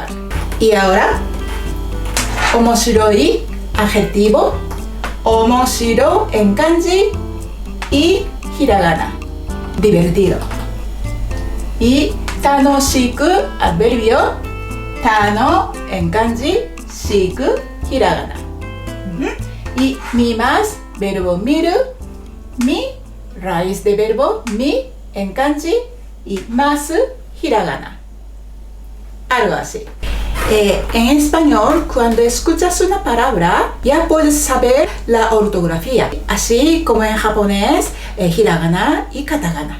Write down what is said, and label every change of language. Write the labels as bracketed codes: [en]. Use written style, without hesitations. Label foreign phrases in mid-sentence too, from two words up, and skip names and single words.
[es] Y ahora, omoshiroi, adjetivo, omoshiro en kanji y hiragana, divertido. Y tanoshiku, adverbio, tano en kanji, shiku, hiragana. Y mimas, verbo miru, mi, raíz de verbo mi en kanji y masu, hiragana. Algo así. En español, cuando escuchas una palabra, ya puedes saber la ortografía, así como en japonés, hiragana y katakana.